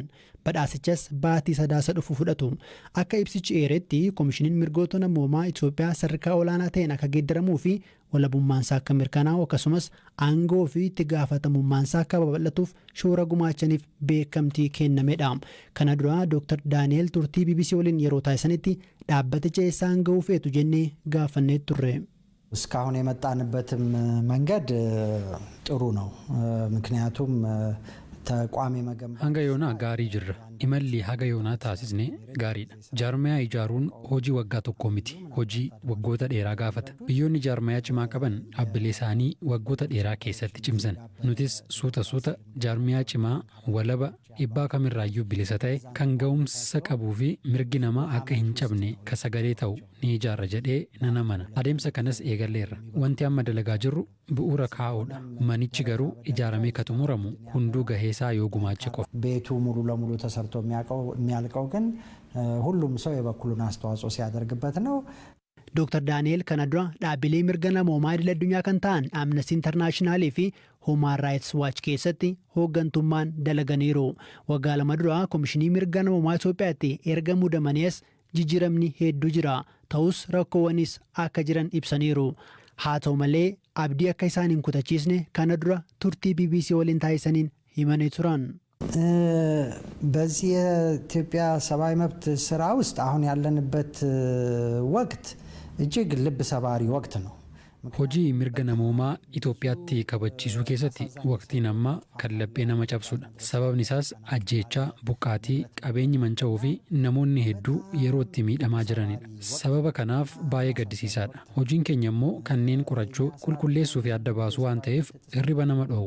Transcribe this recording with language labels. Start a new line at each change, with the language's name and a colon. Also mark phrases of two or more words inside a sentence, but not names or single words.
Oromo: Badhaasichas baatii sadaasa dhufu fudhatu. Akka ibsichi eeretti Komishiniin mirgoota namoomaa Itoophiyaa sadarkaa olaanaa ta'een akka geeddaramuu fi walabummaansaa akka mirkanaa'u akkasumas aangoo fi itti gaafatamummaansaa akka babal'atuuf shoora gumaachaniif beekamtii kennamedha. Kana dura Dr. Daani'el turtii BBC waliin yeroo taasisanitti dhaabbaticha eessaan ga'uu feetu jennee gaafannee turre.
Amharic: እስካሁን የመጣንበትም መንገድ ጥሩ ነው ምክንያቱም ተቋም የመገንባት
Oromo: hanga yoonaa gaarii jirra imalli haga yoonaa taasisne gaariidha. Jaarmayaa ijaaruun hojii waggaa tokkoo miti, hojii waggoota dheeraa gaafata. Biyyoonni jaarmayaa cimaa qaban dhaabbilee isaanii waggoota dheeraa keessatti cimsan. Nutis suuta jaarmayaa cimaa walaba dhiibbaa kamirraayyuu bilisa ta'e kan ga'umsa qabuu fi mirgi namaa akka hin cabne ka sagalee ta'u ni ijaarra jedhee nan amana. Adeemsa kanas eegalleerra. Wanti amma dalagaa jirru bu'uura kaa'uudha. Manichi garuu ijaaramee ka xumuramu hunduu gaheesaa yoo gumaache qofa.
Amharic: ቤቱ ሙሉ ለሙሉ ተሰርቶ የሚያልቀው ግን ሁሉም ሰው የበኩሉን አስተዋጽኦ ሲያደርግበት ነው።
Oromo: Dr. Daani'el kana dura dhaabbilee mirga namoomaa idil addunyaa kan ta'an Amnesty International fi Human Rights Watch keessatti hooggantummaan dalaganiiru. Waggaa lama dura Komishinii mirga namoomaa Itoophiyaatti erga muudamaniis jijjiiramni hedduu jira. Ta'us rakkoowwanis akka jiran ibsaniiru. Haa ta'u malee abdii akka isaan hin kutachiisne kana dura turtii BBC waliin taasisaniin himanii turan.
Amharic: በዚህ የኢትዮጵያ ሰብአዊ መብት ስራ ውስጥ አሁን ያለንበት ወቅት እጅግ ልብ ሰባሪ ወቅት ነው።
Oromo: Hojii mirga namoomaa Itoophiyaatti kabachiisuu keessatti waqtiin ammaa kan laphee nama cabsudha. Sababni isaas ajjeechaa, buqqaatii, qabeenyi manca'uu fi namoonni hedduu yeroo itti miidhamaa jiranidha. Sababa kanaaf baay'ee gaddisiisaadha. Hojiin keenya immoo kanneen qorachuu, qulqulleessuu fi adda baasuu waan ta'eef hirriba nama dhoowwu.